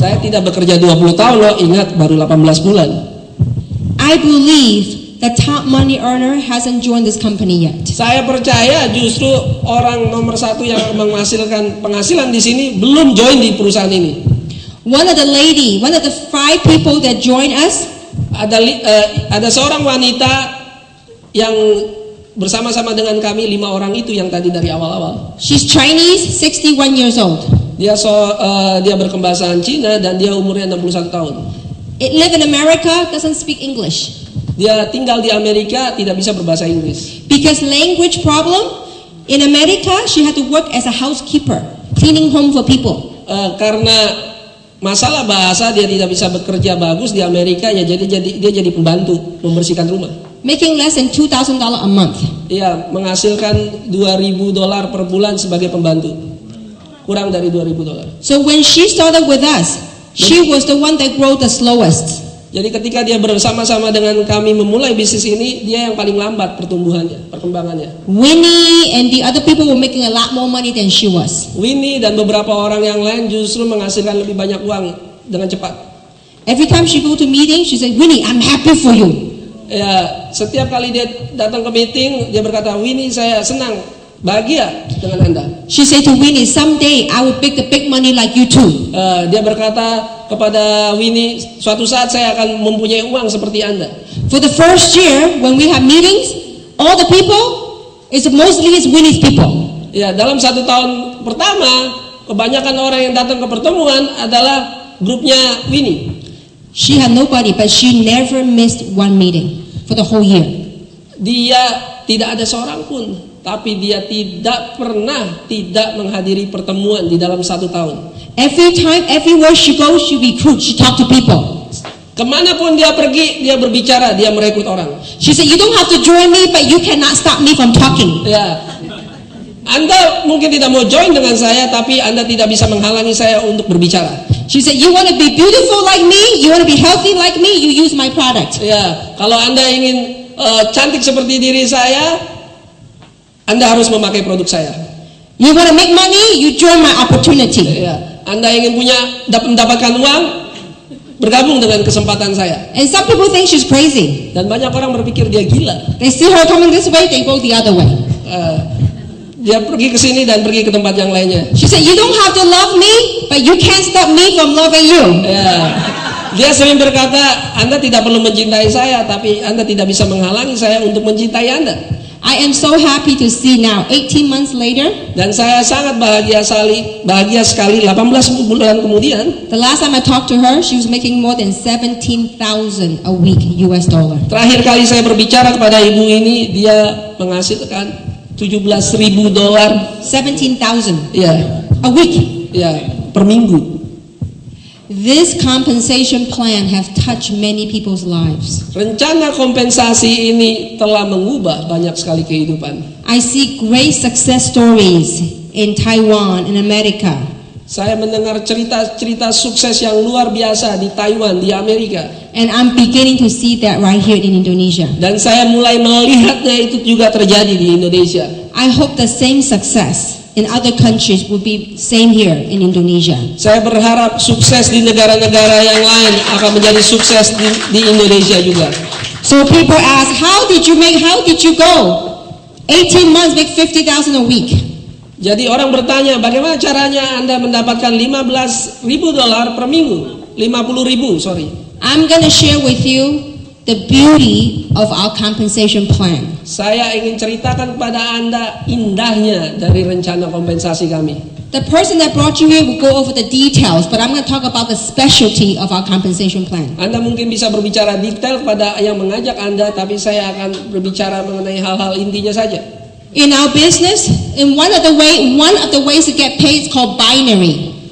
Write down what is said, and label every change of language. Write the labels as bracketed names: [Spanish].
[Indonesian] Saya tidak bekerja 20 tahun loh, ingat baru 18 bulan. [English] I believe the top money earner hasn't joined this company yet. [Indonesian] Saya percaya justru orang nomor 1 yang menghasilkan penghasilan di sini belum join di perusahaan ini. [English] One of the 5 people that join us, [Indonesian] Ada seorang wanita yang bersama-sama dengan kami 5 orang itu yang tadi dari awal-awal. [English] she's Chinese, 61 years old. [Indonesian] Dia berkebahasaan Cina dan dia umurnya 61 tahun. [English] It live in America, doesn't speak English. [Indonesian] Dia tinggal di Amerika, tidak bisa berbahasa Inggris. [English] Because language problem, in America she had to work as a housekeeper. cleaning home for people. [Indonesian] Karena masalah bahasa dia tidak bisa bekerja bagus di Amerika, ya dia jadi pembantu membersihkan rumah. [English] Making less than $2,000 a month. [Indonesian] Iya, menghasilkan $2.000 per bulan sebagai pembantu. Kurang dari $2.000. [English] So when she started with us, she was the one that grew the slowest. [Indonesian] Jadi ketika dia bersama-sama dengan kami memulai bisnis ini, dia yang paling lambat perkembangannya. [English] Winnie and the other people were making a lot more money than she was. [Indonesian] Winnie dan beberapa orang yang lain justru menghasilkan lebih banyak uang dengan cepat. [English] Every time she go to meeting, she said, Winnie, I'm happy for you. [Indonesian] Ya, setiap kali dia datang ke meeting, dia berkata, Winnie, saya senang, bahagia dengan Anda. [English] She said to Winnie, someday I will make the big money like you too. [Indonesian] Dia berkata kepada Winnie, suatu saat saya akan mempunyai uang seperti Anda. [English] For the first year, when we have meetings, all the people, mostly Winnie's people. [Indonesian] Ya, dalam 1 tahun pertama, kebanyakan orang yang datang ke pertemuan adalah grupnya Winnie. [English] She had nobody, but she never missed one meeting for the whole year. [Indonesian] Dia tidak ada seorang pun, tapi dia tidak pernah tidak menghadiri pertemuan di dalam 1 tahun. [English] Every time, everywhere she goes, she recruits, she talk to people. [Indonesian] Kemanapun dia pergi, dia berbicara, dia merekrut orang. [English] She said, you don't have to join me, but you cannot stop me from talking. [Indonesian] Ya, Anda mungkin tidak mau join dengan saya, tapi Anda tidak bisa menghalangi saya untuk berbicara. [English] She said, you want to be beautiful like me, you want to be healthy like me, you use my product. [Indonesian] Ya, kalau Anda ingin cantik seperti diri saya, Anda harus memakai produk saya. [English] You want to make money, you join my opportunity. [Indonesian] Ya, Anda ingin mendapatkan uang, bergabung dengan kesempatan saya. [English] And some people think she's crazy. [Indonesian] Dan banyak orang berpikir dia gila. [English] They see her coming this way, they go the other way. [Indonesian] Dia pergi ke sini dan pergi ke tempat yang lainnya. [English] She said, you don't have to love me, but you can't stop me from loving you. [Indonesian] Ya, dia sering berkata, Anda tidak perlu mencintai saya, tapi Anda tidak bisa menghalangi saya untuk mencintai Anda. [English] I am so happy to see now, 18 months later. [Indonesian] Dan saya sangat bahagia sekali 18 bulan kemudian. [English] The last time I talked to her, she was making more than $17,000 a week US dollar. [Indonesian] Terakhir kali saya berbicara kepada ibu ini, dia menghasilkan $17,000. [English] 17,000 [Indonesian] Ya, [English] a week. [Indonesian] ya, per minggu. [English] This compensation plan have touched many people's lives. [Indonesian] Rencana kompensasi ini telah mengubah banyak sekali kehidupan. [English] I see great success stories in Taiwan, in America. [Indonesian] Saya mendengar cerita-cerita sukses yang luar biasa di Taiwan, di Amerika. [English] And I'm beginning to see that right here in Indonesia. [Indonesian] Dan saya mulai melihatnya itu juga terjadi di Indonesia. [English] I hope the same success in other countries will be same here in Indonesia. [Indonesian] Saya berharap sukses di negara-negara yang lain akan menjadi sukses di Indonesia juga. [English] So people ask, how did you go? 18 months make 50,000 a week. [Indonesian] Jadi orang bertanya, bagaimana caranya Anda mendapatkan $15,000 per minggu? [English] 50.000, sorry. I'm going to share with you the beauty of our compensation plan. [Indonesian] Saya ingin ceritakan kepada Anda indahnya dari rencana kompensasi kami. [English] The person that brought you here will go over the details, but I'm going to talk about the specialty of our compensation plan. [Indonesian] Anda mungkin bisa berbicara detail kepada yang mengajak Anda, tapi saya akan berbicara mengenai hal-hal intinya saja. [English] In our business, in one of the ways to get paid is called binary.